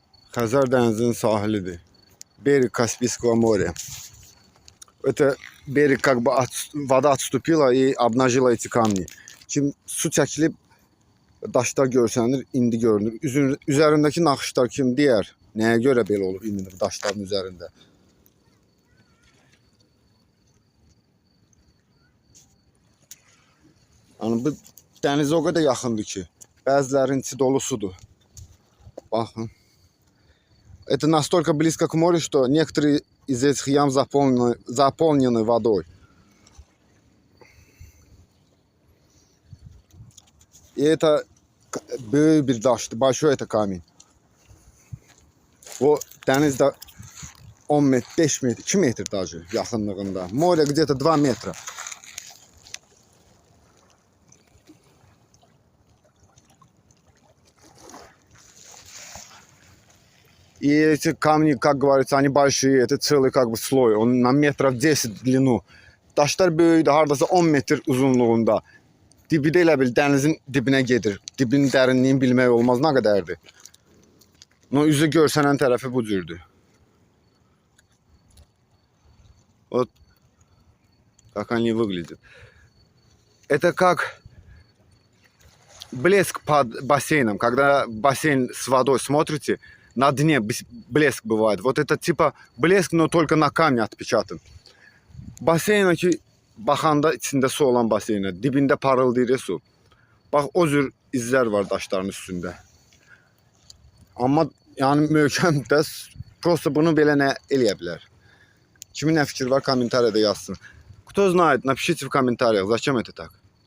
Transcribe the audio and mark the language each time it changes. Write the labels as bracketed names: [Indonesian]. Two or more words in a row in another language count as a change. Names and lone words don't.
[Azerbaijani] Xəzər dənizinin sahilidir. [Russian] Берег Каспийского моря. Это берег как бы вода отступила и обнажила эти камни. [Azerbaijani] Kim su çəkilib daşlar görsənir, indi görünür. Üzərindəki naxışlar kim deyər? Nəyə görə belə olub indi daşların üzərində? Yəni bu dənizə o qədər yaxındır ki, bəzilərinin içi dolu sudur. Baxın. [Russian] Это настолько близко к морю, что некоторые из этих ям заполнены водой. И это [Azerbaijani] böyük bir daşdır. [Russian] Большой это камень. [Azerbaijani] O dənizdə 10 metr, 5 metr, 2 metr даже yaxınlığında. [Russian] Море где-то 2 метра. И эти камни, как говорится, они большие, это целый как бы слой, он на метров 10 в длину. [Azerbaijani] Daşlar böyükdür, hardasa 10 metr uzunluğunda. Dibi də elə bil dənizin dibinə gedir. Dibinin dərinliyini bilmək olmaz, nə qədərdir. Üzü görsənən tərəfi bu cürdür. [Russian] Вот как они выглядят. Это как блеск под бассейном. Когда бассейн с водой смотрите, на дне блеск бывает. Вот это типа блеск, но только на камне отпечатан. [Azerbaijani] Бассейна ki baxanda içində su olan baseynə, dibində parıldayır su. Bax o cür izlər var daşların üstündə. Amma yəni möhkəmdir. Prosta bunu belə nə eləyə bilər? Kimin nə fikir var, kommentariyada yazsın. [Russian] Кто знает, напишите в комментариях, зачем это так.